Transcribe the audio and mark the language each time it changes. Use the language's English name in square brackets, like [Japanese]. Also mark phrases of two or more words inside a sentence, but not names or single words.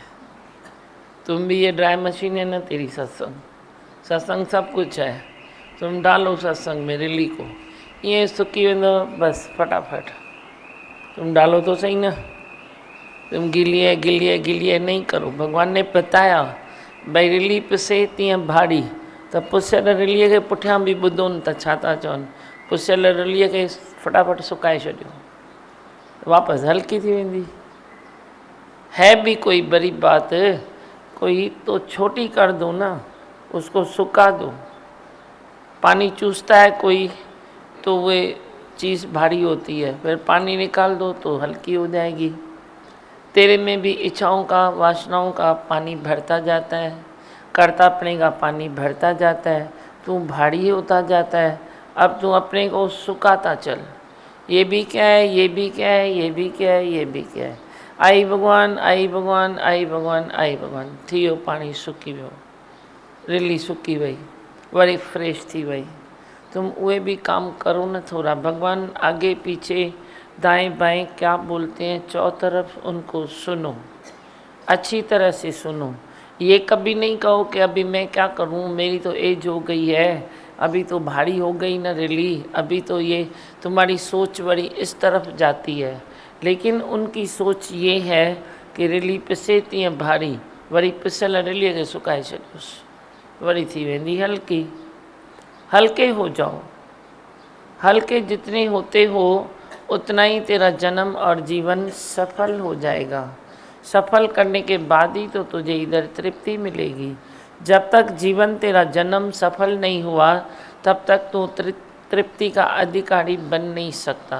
[Hindi] तुम भी ये [English] dry machine [Hindi] है ना तेरी सत्संग, सत्संग सब कुछ है। तुम डालो सत्संग में रिली को, ये [Sindhi] सूखी वेंदो [Hindi] बस फटाफट। तुम डालो तो सही ना, तुम गिलिए गिलिए गिलिए नहीं करो। भगवान ने बताया भाई [Sindhi] रिली पिसे तीअं भाड़ी, त पुसियल रिलीअ खे पुठियां बि ॿुधो न त छा था चवनि। पुसियल रिलीअ खे फटाफट सुकाए छॾियो, वापसि हल्की थी वेंदी। [Hindi] है भी कोई बड़ी बात, कोई तो छोटी कर दो ना, उसको सुखा दो। पानी चूसता है कोई तो वो चीज़ भारी होती है, फिर पानी निकाल दो तो हल्की हो जाएगी। तेरे में भी इच्छाओं का, वासनाओं का पानी भरता जाता है, कर्तापने का पानी भरता जाता है, तू भारी होता जाता है। अब तू अपने को सुखाता चल, ये भी क्या है, ये भी क्या है, ये भी क्या है, ये भी क्या है। आई भगवान, आई भगवान, आई भगवान, आई भगवान, [Sindhi] थी वियो पानी सुकी वियो, रिली सुकी वई, वरी फ्रेश थी वई। [Hindi] तुम उहे भी काम करो न थोड़ा। भगवान आगे पीछे दाएं बाएं क्या बोलते हैं, चौतरफ उनको सुनो, अच्छी तरह से सुनो। ये कभी नहीं कहो कि अभी मैं क्या करूं, मेरी तो एज हो गई है, अभी तो भारी हो गई न रिली, अभी तो ये तुम्हारी सोच बड़ी इस तरफ जाती है। लेकिन उनकी सोच ये है कि [Sindhi] रिली पिसे तीअं भारी, वरी पिसल रिलीअ खे सुकाए छॾियोसि, वरी थी वेंदी हल्की। [Hindi] हल्के हो जाओ, हल्के जितने होते हो उतना ही तेरा जन्म और जीवन सफल हो जाएगा। सफल करने के बाद ही तो तुझे इधर तृप्ति मिलेगी। जब तक जीवन तेरा जन्म सफल नहीं हुआ तब तक तो तृप्ति का अधिकारी बन नहीं सकता।